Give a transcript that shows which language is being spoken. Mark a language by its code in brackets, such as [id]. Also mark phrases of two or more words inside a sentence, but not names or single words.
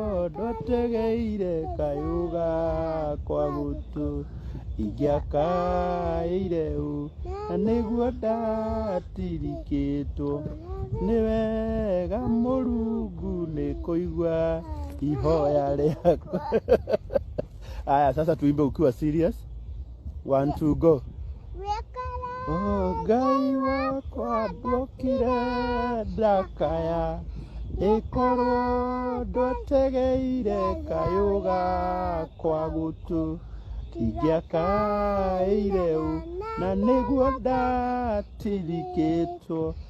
[ki] Ndwategeire kayũ gakwa gũtũ, ingĩakaĩire ũ, na nĩguo ndatirikĩtwo. Nĩ wega Mũrungu nĩ kũigua ihoya rĩakwa. Aya, [sw] sasa tuimbe ukiwa serious. [en] One, two, go. [ki] Oh, Ngai wakwa ndwokire ndakaya, ĩkorwo ndwategeire kayũ gakwa gũtũ, ingĩakaĩire ũ, na nĩguo ndatirikĩtwo.